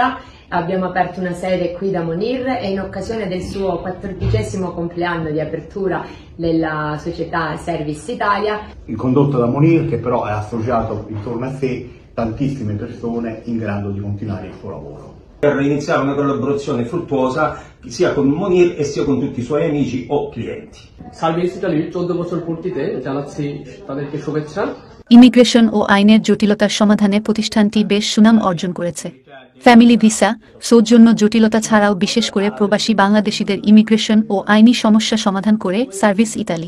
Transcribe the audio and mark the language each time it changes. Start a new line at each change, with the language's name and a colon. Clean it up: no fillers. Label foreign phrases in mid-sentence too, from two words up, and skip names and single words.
Italian: Abbiamo aperto una sede qui da Monir e in occasione del suo 14° compleanno di apertura della società Service Italia. Il condotto da Monir, che però è associato intorno a sé tantissime persone in grado di continuare il suo lavoro. Per iniziare una collaborazione fruttuosa sia con Monir e sia con tutti i suoi amici o clienti.
Bangla: সার্ভিস ইতালির 14 বছর পূর্তিতে জানাচ্ছি তাদেরকে শুভেচ্ছা। ইমিগ্রেশন ও আইনের জটিলতার সমাধানে প্রতিষ্ঠানটি বেশ সুনাম অর্জন করেছে। ফ্যামিলি ভিসা, সৌজন্য জটিলতা ছাড়াও বিশেষ করে প্রবাসী বাংলাদেশিদের ইমিগ্রেশন ও আইনি সমস্যা সমাধান করে সার্ভিস ইতালি।